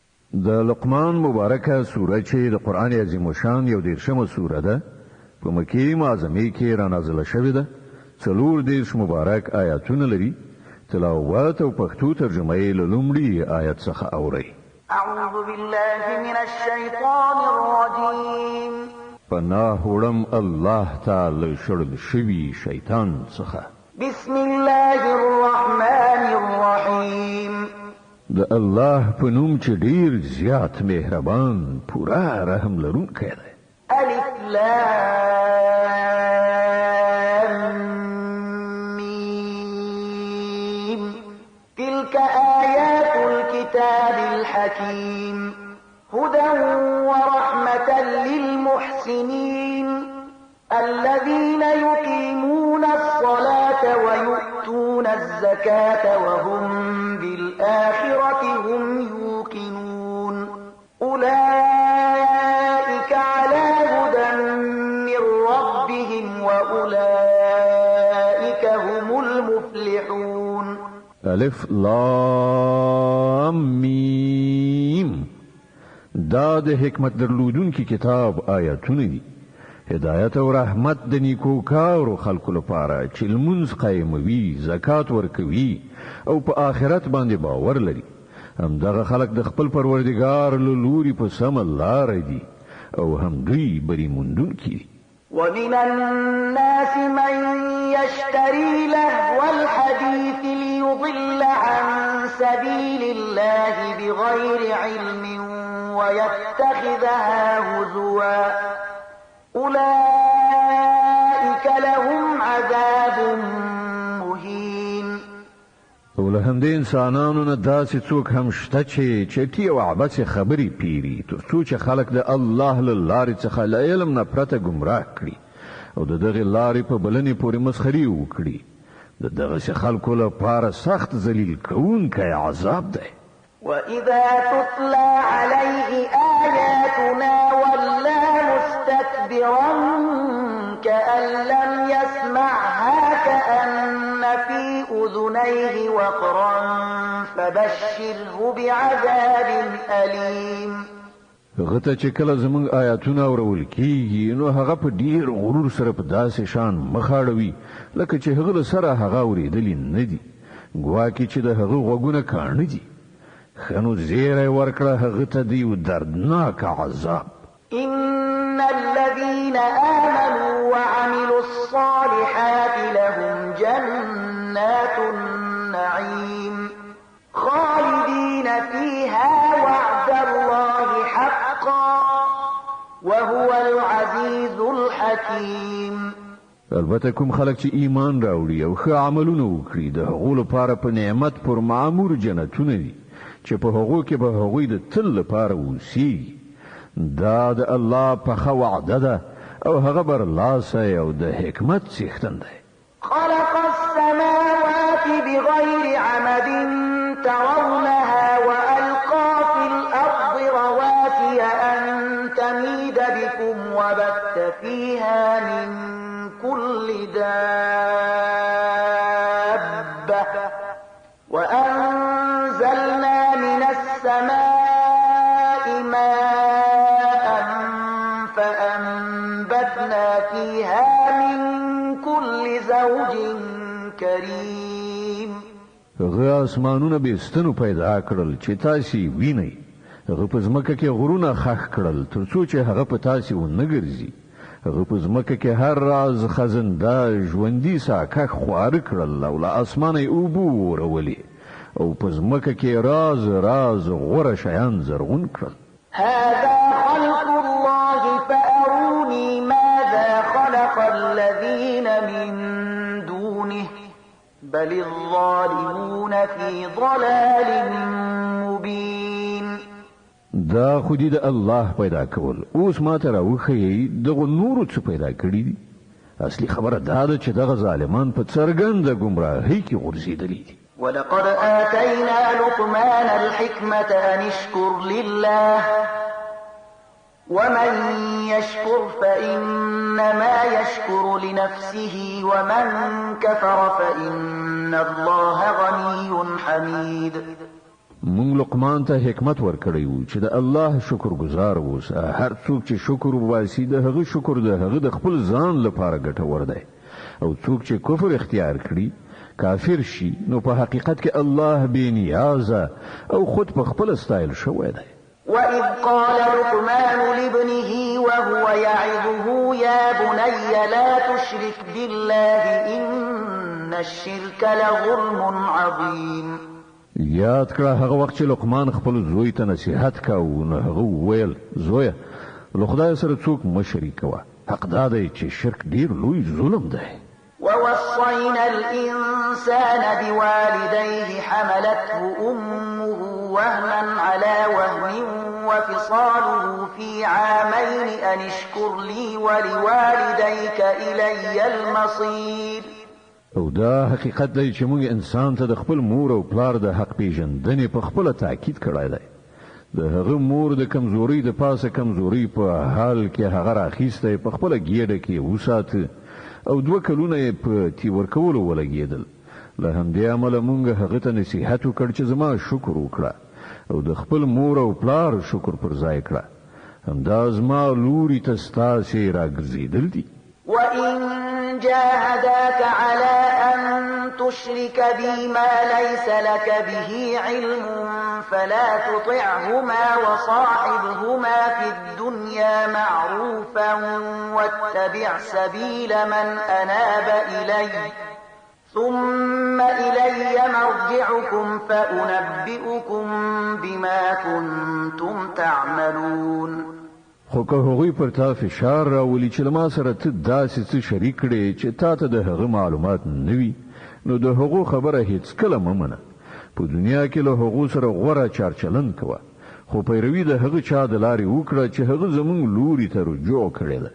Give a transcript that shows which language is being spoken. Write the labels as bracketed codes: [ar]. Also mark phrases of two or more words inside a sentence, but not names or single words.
[ps] د لقمان مبارکه سوره چې د قران عظیم شان یو 13مه سوره ده په مکه معظمه کې را نازله شوې ده. 14 مبارک آیاتونه لري. تلاوت او پښتو ترجمه یې له لومړي آیت څخه اورئ. [ar] اعوذ بالله من الشیطان الرجیم. [ps] پناه وړم الله تعالی شړل شوی شیطان څخه. [ar] بسم الله الرحمن الرحیم. [ps] د الله په نوم چې ډیر زیات مهربان پورا رحم لرونکی دی. [ar] الف لام میم. تلك آیات الكتاب الحکیم هدى ورحمة للمحسنين الذين يقيمون الصلاة ويؤتون الزكاة وهم بالآخرة هم يوقنون أولئك على هدى من ربهم وأولئك هم المفلحون. الف لام میم. [ps] دا د حکمت درلودونکي کتاب آیاتونه دي. هدایت او رحمت د نیکو کارو خلکو لپاره چې لمونځ قایموي، زکات ورکوي او په آخرت باندې باور لري. همدغه خلک د خپل پروردګار له لوري په سمه لاره دي او هم دوی بری موندونکي دي. [ar] ومن الناس من يشتري لهو الحديث ليضل عن سبيل الله بغير علم ويتخذها هزوا أولئك لهم عذاب مهين. [ps] ولهم د انسانانو نه داسې څوک هم شته چې چټي او عبث خبرې پیری تر څو چې خلک د الله له لارې څخه له علم نه پرته ګمراه کړي او د دغه لارې په بلنې پورې مسخري وکړي. د دغه خلکو لپاره سخت ذلیل کوونکی عذاب دی. [ar] وإذا تتلى عليه آياتنا ولى مستكبرا كأن لم يسمعها كأن في أذنيه وقرا فبشره بعذاب أليم. [ps] هغه چې کله زمونږ آیاتونه اورول کیږي نو هغه په ډیر غرور سره په داسې شان مخاړوي لکه چې هغه سره هغه اوریدلی نه دي، ګواکې چې د هغه غوږونه کاڼه دي. خنو زیره ورکړه هغه ته دی دردناک عذاب. [ar] إن الذين آمنوا وعملوا الصالحات لهم جنات النعيم خالدين فيها وعد الله حقا وهو العزيز الحكيم. [ps] البته کوم خلک چې ایمان راوړي او ښه عملونه وکړي د هغو لپاره په نعمت پر معمور جنتونه دي چې په هغو کې به هغوی د تل لپاره اوسیږي. دا د الله په وعده ده او هغه برلاسه او د حکمت څښتن دی. [ar] خلق السماوات بغير عمد ترونها وألقى في الأرض رواسي أن تميد بكم وبث فيها من كل دابة وأنزلنا من السماء ماء فأنبتنا فيها من كل زوج كريم. [ps] هغه اسمانونه به ستنو پیدا کړل چې تاسو وینئ. هغه په ځمکه کې غرونه خښ کړل تر څو چې هغه په تاسو ونه ګرځي. هغه په ځمکه کې هر راز خزنده ژوندۍ ساکه خوار کړل او له اسمانه اوبو ورولې او په ځمکه کې راز راز غوره شیان زرغون کړل. [ar] هذا خلق الله فأروني ماذا خلق الذين من دونه بل الظالمون في ضلال مبين. [ps] دا خودی د الله پیدا کول اوس ما ته راوخی دغه نورو څه پیدا کړی دي. اصلي خبره دا ده چې دغه ظالمان په څرګنده ګمراهۍ کې غورځېدلي دي. [ar] ولقد آتينا لقمان الحكمة أن اشكر لله ومن يشكر فإنما يشكر لنفسه ومن كفر فإن الله غني حميد. [ps] مونږ لقمان ته حکمت ورکړی وو چې د الله شکر گزار اوسه. هر څوک چې شکر وباسي د هغه شکر د هغه د خپل ځان لپاره ګټور دی، او څوک چې کفر اختیار کړي کافر شي نو په حقیقت کې الله بے نیازه او خود په خپل استایل شوی دی. [ar] وَإِذْ قَالَ لُقْمَانُ لِابْنِهِ وَهُوَ يَعِظُهُ يَا بُنَيَّ لَا تُشْرِكْ بِاللَّهِ إِنَّ الشِّرْكَ لَظُلْمٌ عَظِيمٌ. [ps] یاد کړه هغه وخت چې لقمان خپل زوی ته نصیحت کاوه نو هغه وویل زویه له خدای سره څوک مه شریکوه، حق دا دی چې شرک ډیر لوی ظلم دی. [ar] ووصينا الإنسان بوالديه حملته أمه وهنا على وهن وفصاله في عامين أن اشكر لي ولوالديك إلي المصير. [ps] او دا حقیقت دی چې موږ انسان ته د خپل مور او پلار د حق پیژندنې په خپل تاکید کړی دی. د هغه مور د کمزوري د پاسه کمزوري په حال کې هغه راخیسته په خپل ګیډه کې وساته او 2 کلونه په تی ورکولو ولګیدل. له همدې عمله مونږ هغه ته نصیحت وکړ چې زما شکر وکړه او د خپل مور او پلار شکر پر ځای کړه. همدا زما لوري ته ستاسې راګرځېدل دي. [ar] وَإِن جَاهَدَاكَ عَلَىٰ أَن تُشْرِكَ بِي مَا لَيْسَ لَكَ بِهِ عِلْمٌ فَلَا تُطِعْهُمَا وَصَاحِبْهُمَا فِي الدُّنْيَا مَعْرُوفًا وَاتَّبِعْ سَبِيلَ مَنْ أَنَابَ إِلَيَّ ثُمَّ إِلَيَّ مَرْجِعُكُمْ فَأُنَبِّئُكُم بِمَا كُنتُمْ تَعْمَلُونَ. [ps] خو که هغوی پر تا فشار راولي چې ما سره ته داسې څه شریک کړې چې تا ته د هغه معلومات نه وي نو د هغو خبره هیڅ کله مه منه. په دنیا کې له هغو سره غوره چارچلن کوه، خو پیروي د هغه چا د لارې وکړه چې هغه زمونږ لوري ته رجوع کړې ده.